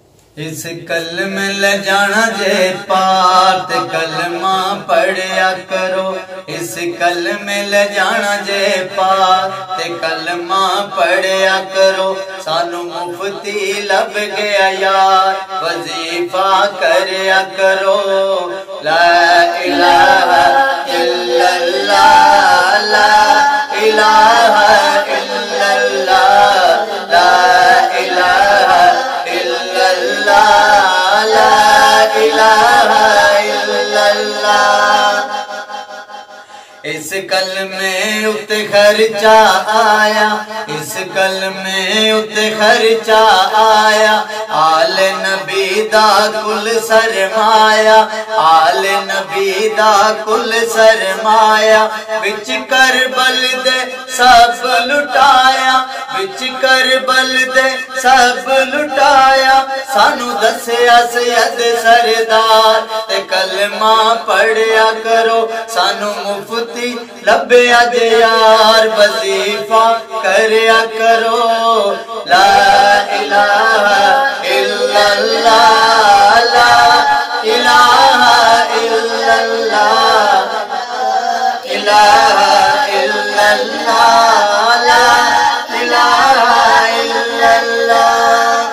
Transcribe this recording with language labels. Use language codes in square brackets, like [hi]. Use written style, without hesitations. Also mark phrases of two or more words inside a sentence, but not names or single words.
[pa] اس کلمے لے جانا جے پار تے کلمہ پڑھیا کرو، اس کلمے لے جانا جے پار تے کلمہ پڑھیا کرو، سانو مفتی لب گیا یار وظیفہ کریا کرو، [ar] لا الہ الا اللہ [pa] لا الہ الا اللہ لا الہ الا اللہ لا الہ الا اللہ۔ اس کلمے اتے خرچہ آیا، اس کلمے اتے خرچہ آیا، آل نبی دا کل سرمایا، آل نبی دا کل سرمایا، وچ کربل دے سب لٹایا، وچ کربل دے سب لٹایا، سانو دسیا سید سردار تے کلمہ پڑھیا کرو، سانو مفتی لبیا جے یار وظیفہ کریا کرو، [ar] لا الہ الا اللہ [pa] لا الہ الا اللہ الہ الا اللہ لا الہ الا اللہ۔